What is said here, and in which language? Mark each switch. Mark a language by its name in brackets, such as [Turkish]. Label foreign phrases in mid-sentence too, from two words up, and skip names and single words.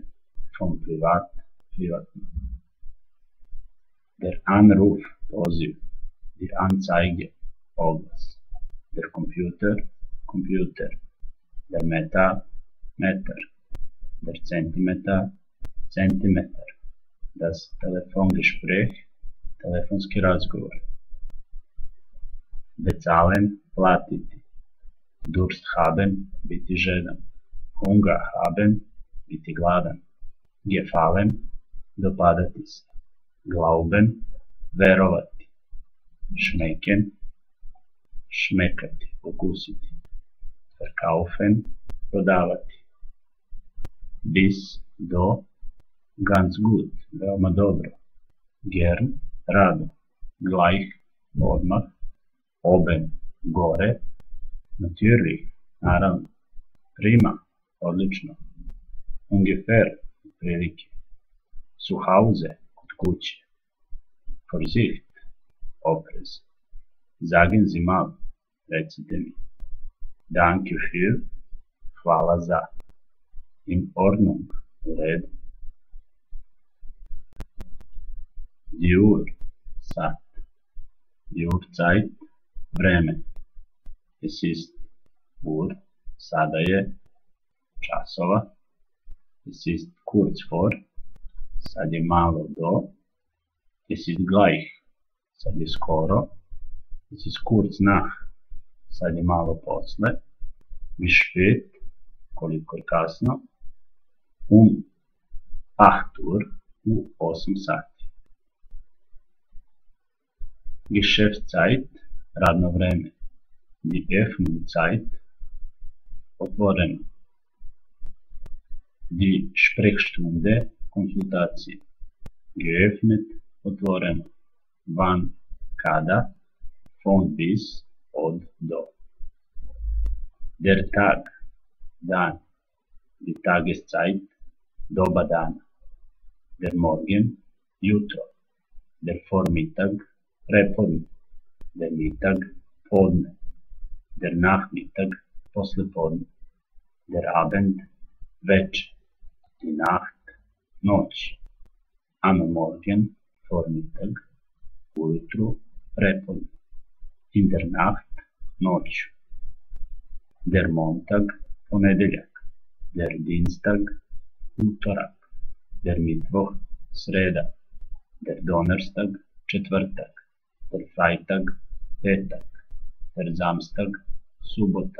[German] Von privat, privatno. Der Anruf, poziv. Die Anzeige, oglas. Der Computer, Computer. Der Meter, metar. Der Zentimeter, Zentimeter. Das Telefongespräch, [Serbian] telefonski razgovor. [German] Bezahlen, platiti. Durst haben, [Serbian] biti žedan. [German] Hunger haben, [Serbian] biti gladan. Gefallen, dopadati se. Glauben, verovati. Schmecken, šmekati, okusiti. [German] Verkaufen, prodavati. Bis, do, ganz gut, [Serbian] veoma dobro. [German] Gern, rado. Gleich, odmah. Oben, gore. Natürlich, [Serbian] naravno. [German] Prima, odlično. Ungefähr, prilike. Zu Hause, [Serbian] kod kuće. [German] Vorsicht, oprez. Sagen Sie mal, [Serbian] recite mi. [German] Danke für, [Serbian] hvala za. [German] In Ordnung, [Serbian] u redu. [German] Die Uhr, sat. Die Uhrzeit, vreme. Es ist Uhr, [Serbian] sada je, časova. [German] Es ist kurz vor, [Serbian] sad je malo do. [German] Es ist gleich, [Serbian] sad je skoro. [German] Es ist kurz nach, [Serbian] sad je malo posle. [German] Wie spät, [Serbian] koliko je kasno. 8 Uhr, u 8 sati. Geschäftszeit, radno vreme. [German] Die Öffnungszeit, otvoreno. Die Sprechstunde, konsultacije. Geöffnet, otvoreno. Wann, kada. Von bis, [Serbian] od do. [German] Der Tag, dan. Die Tageszeit, [Serbian] doba dana. [German] Der Morgen, jutro. Der Vormittag, prepodne. Der Mittag, podne. Der Nachmittag, poslepodne. Der Abend, večer. Die Nacht, noć. Am Morgen, Vormittag. [Serbian] Ujutru, prepodne. [German] In der Nacht, noću. Der Montag, ponedeljak. Der Dienstag, utorak. Der Mittwoch, sreda. Der Donnerstag, četvrtak. Der Freitag, petak. Der Samstag, subota.